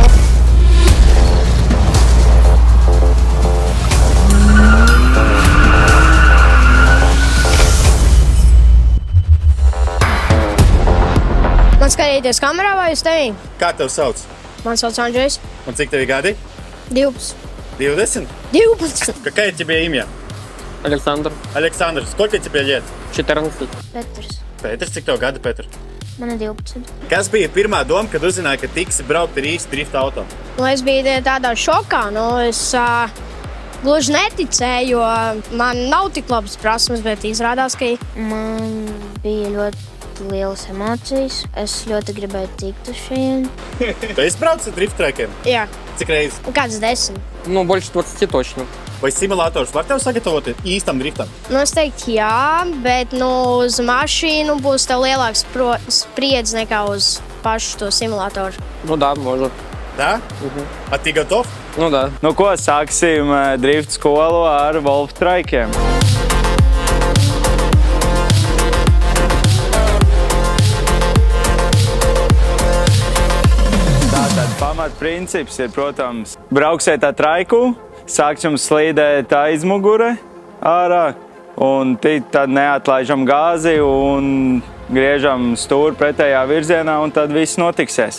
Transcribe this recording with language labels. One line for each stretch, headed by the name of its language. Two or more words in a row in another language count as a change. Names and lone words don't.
Latvian: Man skatīties kamerā vai uz tevi? Kā tev sauc? Man sauc Andrzejs. Un cik tev ir gadi? 12. 20? 12.
Russian: Какое тебе имя? Александр, Александр, сколько тебе лет? 14.
Latvian: Petrs. Pēters, cik tev gadi, Pēter? Man ir 12. Kas bija pirmā doma, kad uzzināji, ka tiksi braukt ar īstu drifta auto? Es biju tādā šokā. Es gluži neticēju, jo man nav tik labas prasmes, bet izrādās, ka Man bija ļoti lielas emocijas. Es ļoti gribēju tikt uz šejien. Tu esi braucis ar drift traikiem? jā, Cik reizes? kāds 10.
Russian: Ну, больше 20 точно.
Latvian: Vai simulators var tev sagatavot īstam driftam? Es teiktu, jā, bet uz mašīnu būs tev lielāks spriedzi nekā uz pašu to simulātoru.
Russian: Ну да, может. Да? A ты готов? Ну да.
Latvian: Nu, ko sāksim drift skolu ar Wolf traikiem? Tātad pamatprincips ir, protams, brauksiet ar traiku, sāks jums slīdēt aizmugure ārā, un tad neatlaižam gāzi un griežam stūri pretējā virzienā, un tad viss notiksies.